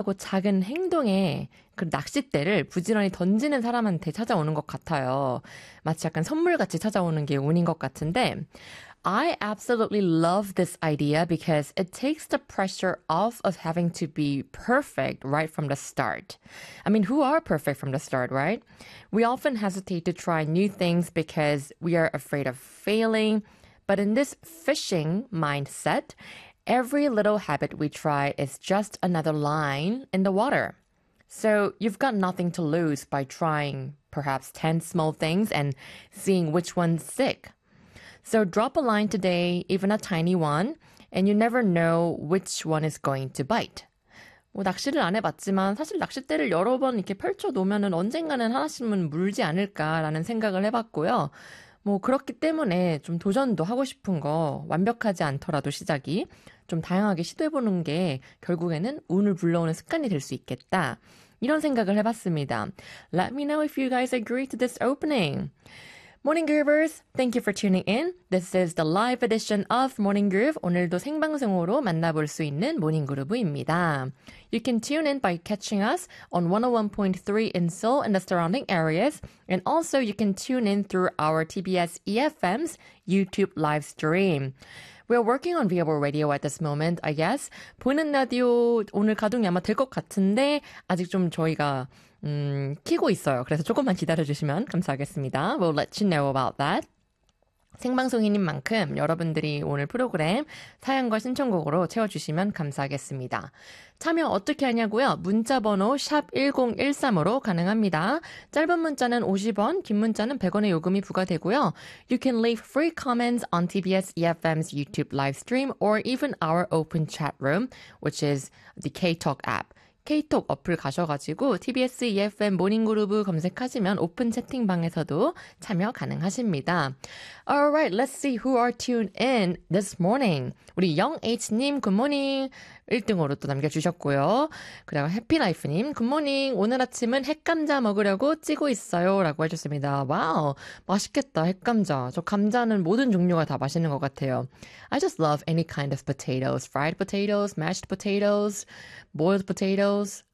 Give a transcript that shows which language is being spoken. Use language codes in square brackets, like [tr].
[ko] 하고 작은 행동에 그 낚싯대를 부지런히 던지는 사람한테 찾아오는 것 같아요. 마치 약간 선물 같이 찾아오는 게 운인 것 같은데. [en] I absolutely love this idea because it takes the pressure off of having to be perfect right from the start. I mean, who are perfect from the start, right? We often hesitate to try new things because we are afraid of failing. But in this fishing mindset, every little habit we try is just another line in the water. So you've got nothing to lose by trying perhaps 10 small things and seeing which ones stick. So drop a line today, even a tiny one, and you never know which one is going to bite. [ko] 뭐, 낚시를 안 해봤지만 사실 낚싯대를 여러 번 이렇게 펼쳐놓으면 언젠가는 하나씩은 물지 않을까라는 생각을 해봤고요. 뭐 그렇기 때문에 좀 도전도 하고 싶은 거 완벽하지 않더라도 시작이 좀 다양하게 시도해보는 게 결국에는 운을 불러오는 습관이 될수 있겠다 이런 생각을 해봤습니다. [en] Let me know if you guys agree to this opening. Morning Groovers, thank you for tuning in. This is the live edition of Morning Groove. [ko] 오늘도 생방송으로 만나볼 수 있는 모닝 그루브입니다. [en] You can tune in by catching us on 101.3 in Seoul and the surrounding areas. And also you can tune in through our TBS EFM's YouTube live stream. We are working on viewable radio at this moment, I guess. [ko] 보이는 라디오 오늘 가동이 아마 될것 같은데 아직 좀 저희가 키고 있어요. 그래서 조금만 기다려주시면 감사하겠습니다. [en] We'll let you know about that. [ko] 생방송인님만큼 여러분들이 오늘 프로그램 사연과 신청곡으로 채워주시면 감사하겠습니다. 참여 어떻게 하냐고요? 문자번호 #1013으로 가능합니다. 짧은 문자는 50원, 긴 문자는 100원의 요금이 부과되고요. [en] You can leave free comments on TBS EFM's YouTube live stream or even our open chat room, which is the KTalk app. [ko] 케이톡 어플 가셔가지고 TBS EFM 모닝그루브 검색하시면 오픈 채팅방에서도 참여 가능하십니다. [en] Alright, let's see who are tuned in this morning. [ko] 우리 영H님, 굿모닝. 1등으로 또 남겨주셨고요. 그리고 해피라이프님, 굿모닝. 오늘 아침은 핵감자 먹으려고 찌고 있어요. 라고 해주셨습니다. 와우, 맛있겠다, 핵감자. 저 감자는 모든 종류가 다 맛있는 것 같아요. [en] I just love any kind of potatoes. Fried potatoes, mashed potatoes, boiled potatoes.